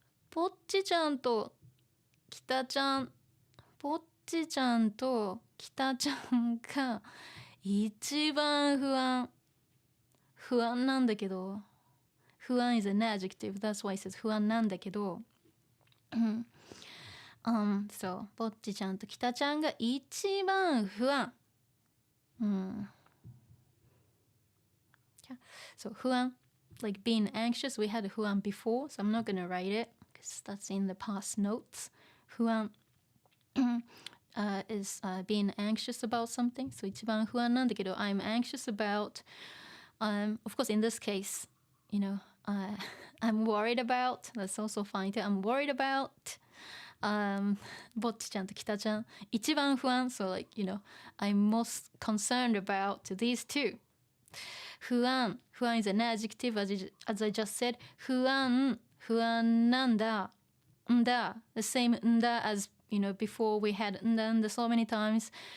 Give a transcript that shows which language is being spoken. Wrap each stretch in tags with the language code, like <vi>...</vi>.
<ja>Bocchi-chan to Kita-chan, Bocchi-chan to Kita-chan が一番不安なんだけど。</ja> <en>不安 is an adjective. That's why it says</en> <ja>不安なんだけど。 So, ぼっちちゃんときたちゃんが一番不安。</ja> <en>So, 不安, like being anxious, we had 不安 before, so I'm not going to write it because that's in the past notes. 不安 is being anxious about something. So,</en> <ja>一番不安なんだけど、</ja> <en>I'm anxious about, of course, in this case, I'm worried about, that's also fine too. I'm worried about, ぼっちちゃんときたちゃん。</en> <ja>一番不安,</ja> <en>so like, I'm most concerned about these two. 不安 is an adjective, as I just said.</en> <ja>不安なんだ.</ja> <en>The same んだ as, before we had んだ so many times.</en>